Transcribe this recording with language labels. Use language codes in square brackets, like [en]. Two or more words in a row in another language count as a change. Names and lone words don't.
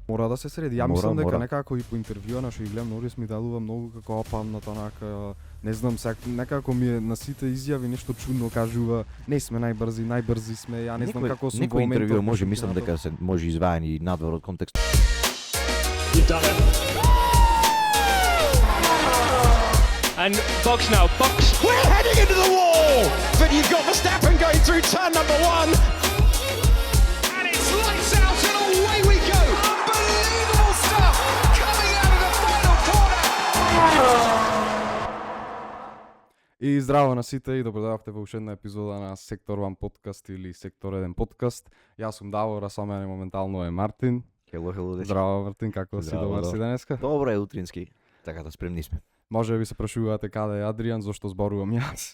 [mk] Мора да се среди. Ја мислам дека некако и по интервјуа што ги гледам Норис ми делува многу како опамнат, онака, не знам, некако ми е на сите изјави нешто чудно кажува. Не сме најбрзи сме. Ја не знам како сум во моментот. Некој интервју може, мислам дека се може изваени надвор од контекст. [en] And Box now, Box. We're heading into the wall, but you've got Verstappen going through turn number 1. And it's lights out and away we go. Unbelievable stuff coming out of the final corner. [mk] И здраво на сите и добродојавте во уште една епизода на Сектор 1 подкаст или Сектор 1 подкаст. Јас сум Давор, а со мене моментално е Мартин. [en] Hello. [mk] Здраво Мартин, како си, добар си денеска? Добро е утрински. Така да спремни сме. Може би се прашувате каде е Адриан, зошто зборувам јас.